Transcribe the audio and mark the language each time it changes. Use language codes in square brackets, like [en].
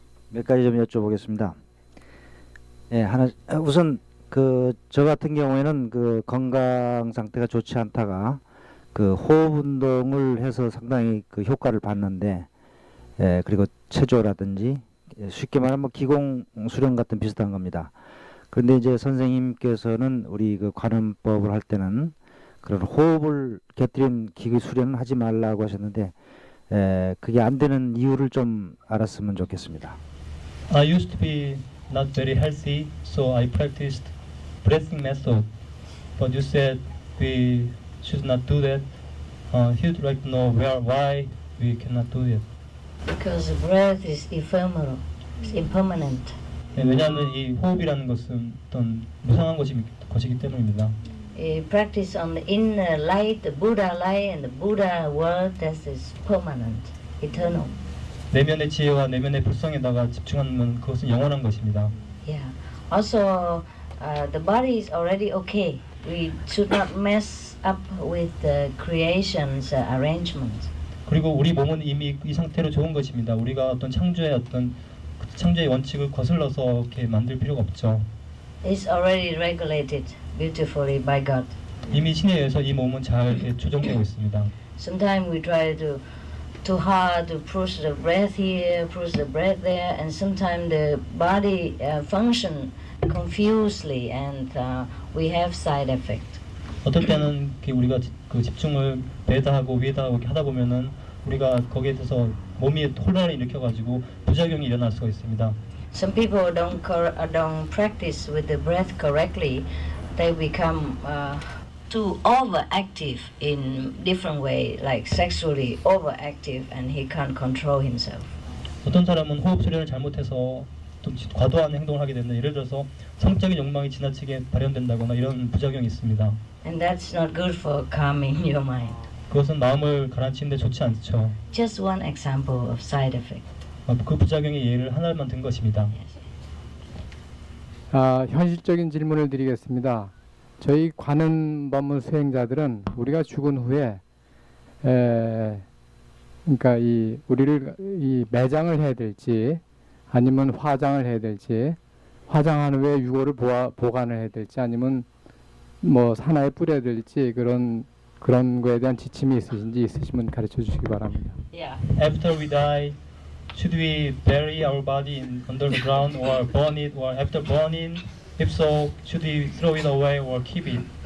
[ko] 몇 가지 좀 여쭤보겠습니다. 예, 우선 저 같은 경우에는 그 건강 상태가 좋지 않다가 그 호흡 운동을 해서 상당히 그 효과를 봤는데, 예, 그리고 체조라든지 쉽게 말하면 기공 수련 같은 비슷한 겁니다. 그런데 이제 선생님께서는 우리 그 관음법을 할 때는 그런 호흡을 곁들인 기구 수련은 하지 말라고 하셨는데, 그게 안 되는 이유를 좀 알았으면 좋겠습니다. [en] I used to be not very healthy, so I practiced breathing method. But you said we should not do that. He would like to know why we cannot do it. Because the breath is ephemeral, it's impermanent. [ko] 네, 왜냐하면 이 호흡이라는 것은 어떤 무상한 것이기 때문입니다. [en] Practice on the inner light, the Buddha light, and the Buddha word that is permanent, eternal. [ko] 내면의 지혜와 내면의 불성에다가 집중하면 그것은 영원한 것입니다. [en] Yeah. Also, the body is already okay. We should not mess up with the creation's arrangements. [ko] 그리고 우리 몸은 이미 이 상태로 좋은 것입니다. 우리가 어떤 창조의 원칙을 거슬러서 이렇게 만들 필요가 없죠. [en] It's already regulated beautifully by God. [ko] 이미 신에 의해서 이 몸은 잘 조정되고 있습니다. [en] Sometimes we try too hard to push the breath here, push the breath there, and sometimes the body function confusedly, and we have side effect. [ko] 어떨 때는 우리가 그 집중을 배에다 하고 위에다 하고 하다 보면은 우리가 거기에 대해서 몸이 혼란을 일으켜가지고 부작용이 일어날 수가 있습니다. [en] Some people don't practice with the breath correctly. They become too overactive in different way, like sexually overactive, and he can't control himself. [ko] 어떤 사람은 호흡 수련을 잘못해서 좀 과도한 행동을 하게 된다. 예를 들어서 성적인 욕망이 지나치게 발현된다거나 이런 부작용이 있습니다. [en] And that's not good for calming your mind. [ko] 그것은 마음을 가라앉히는데 좋지 않죠. [en] Just one example of side effect. [ko] 그 부작용의 예를 하나만 든 것입니다. 현실적인 질문을 드리겠습니다. 저희 관음법문 수행자들은 우리가 죽은 후에 그러니까 우리를 매장을 해야 될지 아니면 화장을 해야 될지, 화장한 후에 유골을 보관을 해야 될지 아니면 뭐 산하에 뿌려야 될지 그런 그런 거에 대한 지침이 있으시면 가르쳐 주시기 바랍니다. [en] Yeah. After we die, should we bury our body under the ground or burn it? Or after burning, if so, should we throw it away or keep it?